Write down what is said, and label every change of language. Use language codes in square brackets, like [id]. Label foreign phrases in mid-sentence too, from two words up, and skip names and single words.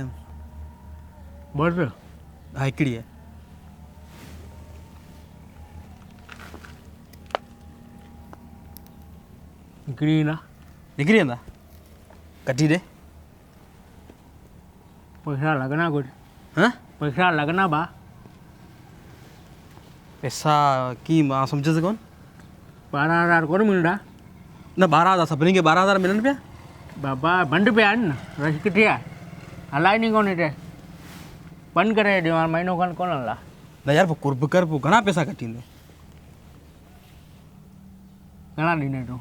[sd] ॿ हा हिकिड़ी आहे हिकिड़ी न निकिरी वेंदा कढी ॾे पैसा लॻना कुझु हां पैसा लॻना बा पैसा की मां सम्झसि कोन 12,000 कोन मिलंदा न 12,000 सभिनी खे 12,000 मिलनि पिया बाबा बंदि पिया आहिनि न रश किथे आहे हलाए नी कोन हिते बंदि करे ॾियो हाणे महीनो खनि कोन हला न यार पोइ कुर्ब कर पोइ घणा पैसा कटींदे घणा ॾींदे तूं